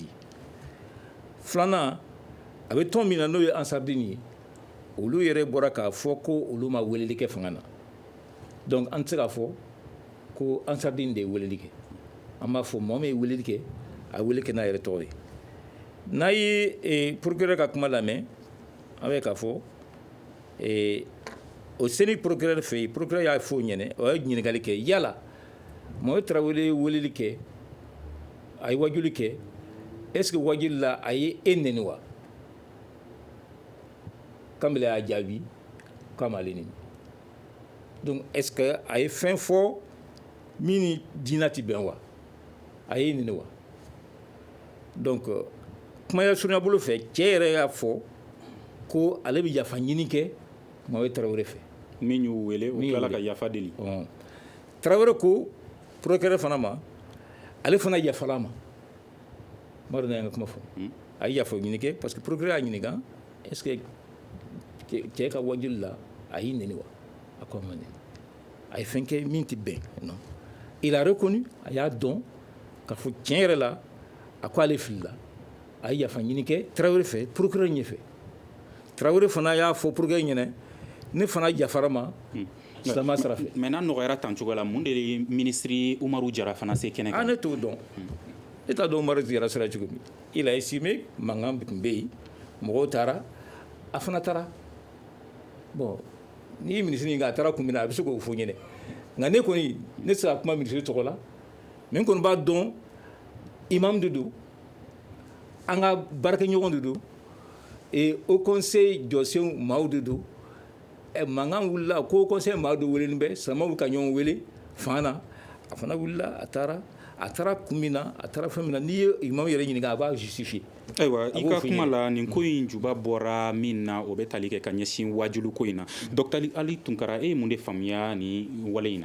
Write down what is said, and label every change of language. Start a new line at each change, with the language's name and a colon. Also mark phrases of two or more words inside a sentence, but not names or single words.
Bambara: Filanan a bɛ tɔn min na n'o ye Ansardine ye olu yɛrɛ bɔra k'a fɔ ko olu ma weleli kɛ fanga na donc an tɛ se k'a fɔ ko Ansardine de ye weleli kɛ an b'a fɔ mɔgɔ min ye weleli kɛ a wele kɛ n'a yɛrɛ tɔgɔ ye. N'a ye procureur ka kuma lamɛn an bɛ k'a fɔ o seni procureur fɛ yen procureur y'a fɔ o ɲɛna o ye ɲininkali kɛ yala Mohamed Traoré ye weleli kɛ a ye wajuli kɛ
French: est ce que
Bambara: wajuli la a ye e nɛni wa? Kamile y'a jaabi k'a m'ale nɛni.
French: Donc est ce que
Bambara: a ye fɛn fɔ min ni diinɛ tɛ bɛn wa? A ye nɛni wa? Donc kumaya surunya bolo fɛ cɛ yɛrɛ y'a fɔ ko ale bɛ yafa ɲini kɛ Mohamed Traoré fɛ. Min y'u wele o tilala ka yafa deli. Traoré ko procureur fana ma ale fana yafala ma. N b'a dɔn n'an ka kuma fɔ. A ye yafa ɲini kɛ
French: parce que
Bambara: procureur y'a ɲininka
French: est ce que
Bambara: cɛ ka wajuli la a y'i nɛni wa? A ko a ma nɛni. A ye fɛn kɛ min tɛ bɛn. Non.
French: Il a reconnu
Bambara: a y'a dɔn k'a fɔ tiɲɛ yɛrɛ la a ko ale filila a ye yafa ɲini kɛ Traoré fɛ procureur ɲɛfɛ. Traoré fana y'a fɔ procureur ɲɛna ne fana yafara ma silamɛ sira fɛ. Mais n'a nɔgɔyara tan cogo la mun de ye ministre Umaru Jara fana se kɛnɛ kan? Ne t'o dɔn. Ne t'a dɔn Umaru Jara sera cogo min.
French: Il a estimé
Bambara: mankan tun bɛ yen mɔgɔw taara a fana taara. Bon n'i ye ministre ɲininka a taara kun min na a bɛ se k'o fɔ ɲɛna nka ne kɔni ne tɛ se ka kuma ministre tɔgɔ la mais n kɔni b'a dɔn imam de don an ka baarakɛɲɔgɔn de don
French: et au conseil
Bambara: jɔsenw maaw de don mankan wulila ko conseil maaw de welelen bɛ silamɛw ka ɲɔgɔn wele fan na a fana wulila a taara kun min na a taara fɛn min na n'i ye imamu yɛrɛ ɲininka a b'a justifier. ayiwa i ka kuma la nin ko in juba bɔra min na o bɛ tali kɛ ka ɲɛsin wajulu ko in na Dr Ali Tunkara e ye mun de faamuya ni wale in na.